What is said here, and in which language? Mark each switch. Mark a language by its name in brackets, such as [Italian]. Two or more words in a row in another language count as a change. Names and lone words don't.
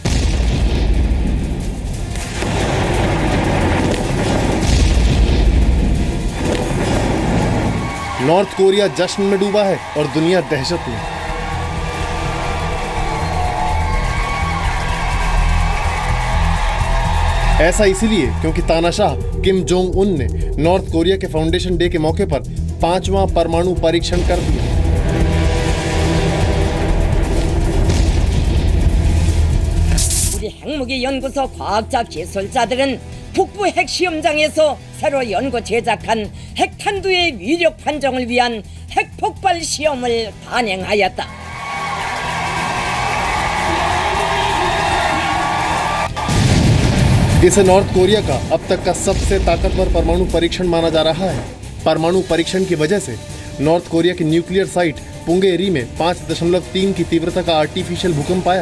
[Hindi] नॉर्थ कोरिया जश्न में डूबा है और दुनिया दहशत में। ऐसा इसलिए क्योंकि तानाशाह किम जोंग उन ने नॉर्थ कोरिया के [English] foundation day [Hindi] के मौके पर 5वां परमाणु परीक्षण कर दिया। [Korean] 우리 핵무기 연구소 과학자 기술자들은 북부 핵시험장에서 새로 연구 제작한 핵탄두의 위력 판정을 위한 핵폭발 시험을 단행하였다. [Hindi] इसे नॉर्थ कोरिया का अब तक का सबसे ताकतवर परमाणु परीक्षण माना जा रहा है। परमाणु परीक्षण की वजह से नॉर्थ कोरिया की [English] nuclear site [Hindi] पुंगेरी में 5.3 की तीव्रता का आर्टिफिशियल भूकंप आया।